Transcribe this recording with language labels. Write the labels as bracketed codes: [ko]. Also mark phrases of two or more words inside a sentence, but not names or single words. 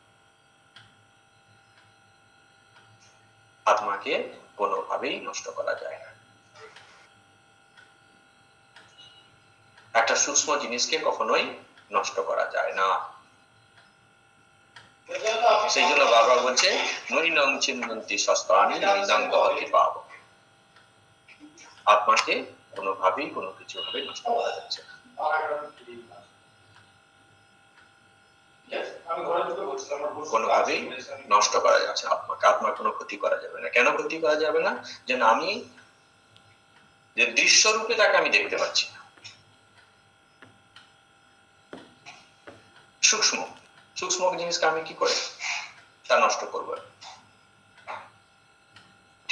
[bn] আত্মাকে কোনোভাবেই নষ্ট করা যায় না। একটা সূক্ষ্ম জিনিসকে কখনোই নষ্ট করা যায় না। সেই জন্য বাবা বলছে, [sa] নৈনং ছিন্দন্তি শাস্ত্রাণি নৈনং দহতি পাবক। [bn] আত্মাকে কোনোভাবেই কোনো কিছু ভাবে নষ্ট করা যাচ্ছে না। কোনোভাবেই নষ্ট করা যাচ্ছে আত্মাকে, আত্মার কোনো ক্ষতি করা যাবে না। কেন ক্ষতি করা যাবে না? যেন আমি যে দৃশ্য রূপে তাকে আমি দেখতে পাচ্ছি না, সূক্ষ্ম সূক্ষ্ম জিনিসকে আমি কি করে তা নষ্ট করবো?